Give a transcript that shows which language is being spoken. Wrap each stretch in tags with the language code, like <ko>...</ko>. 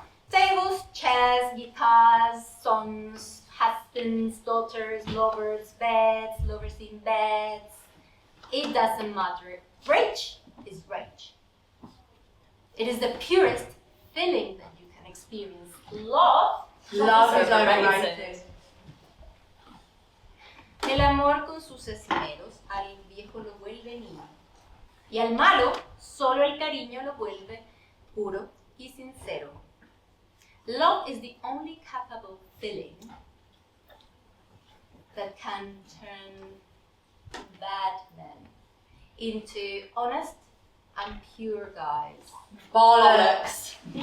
<en>Tables, chairs, guitars, sons, husbands, daughters, lovers, beds, lovers in beds. It doesn't matter. Rage is rage. It is the purest feeling that you can experience. Love is overrated.</en> <es>El amor con sus esmeros al viejo lo vuelve niño. Y al malo, solo el cariño lo vuelve puro y sincero.</es> <en>Love is the only capable feeling that can turn bad men into honest and pure guys. Bollocks.</en>